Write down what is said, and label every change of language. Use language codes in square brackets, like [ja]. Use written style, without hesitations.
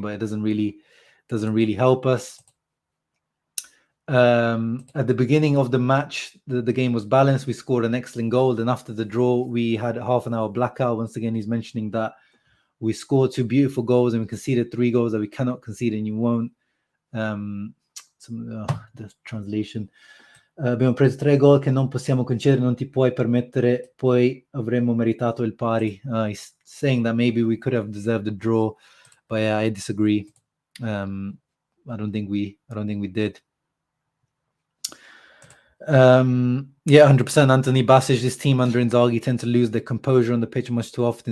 [en] But it doesn't really help us. At the beginning of the match, the game was balanced. We scored an excellent goal. Then after the draw, we had a half an hour blackout. Once again, he's mentioning that We scored 2 beautiful goals and we conceded 3 goals that we cannot concede and you won't. The translation. [it] Abbiamo preso 3 gol che non possiamo concedere, non ti puoi permettere, poi avremmo meritato il pari. [en] He's saying that maybe we could have deserved a draw, but yeah, I disagree. I don't think we did. Yeah, 100%. Anthony Basic, this team under Inzaghi tend to lose their composure on the pitch much too often.